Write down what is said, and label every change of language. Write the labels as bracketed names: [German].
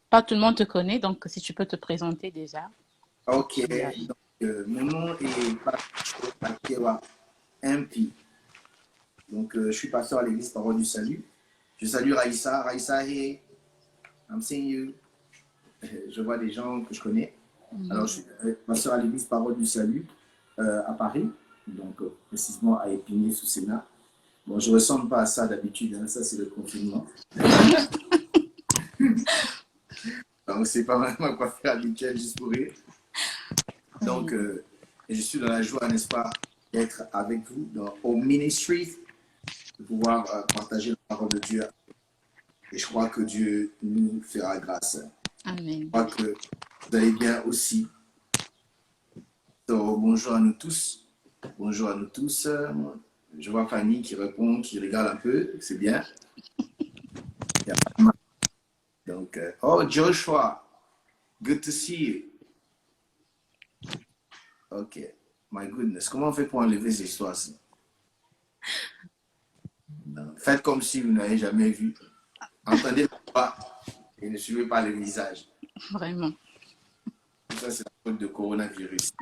[French] pas tout le monde te connaît, donc si tu peux te présenter déjà. ok. Voilà. Donc, mon nom est Pasteur Akewa MP. Donc, je suis pasteur à l'église Parole du Salut. Je salue Raïssa. [English] Raïssa, hey, I'm seeing you. [French] Je vois des gens que je connais. Alors, je suis pasteur à l'église Parole du Salut à Paris, donc précisément à Épinay sous Sénat. Bon, je ne ressemble pas à ça d'habitude, hein. Ça c'est le confinement. Donc, c'est pas ma coiffure habituelle, juste pour rire. Donc, je suis dans la joie, n'est-ce pas, d'être avec vous dans au ministry, de pouvoir partager la parole de Dieu. Et je crois que Dieu nous fera grâce. Je Amen. crois que vous allez bien aussi. Donc, bonjour à nous tous. Bonjour à nous tous. Je vois Fanny qui répond, qui regarde un peu. C'est bien. [English] Donc, oh, Joshua, good to see you. Ok. My goodness, [French] comment on fait pour enlever ces histoires-ci? Faites comme si vous n'avez jamais vu. Entendez la voix et ne suivez pas le visage. Vraiment. Ça, c'est la faute de coronavirus.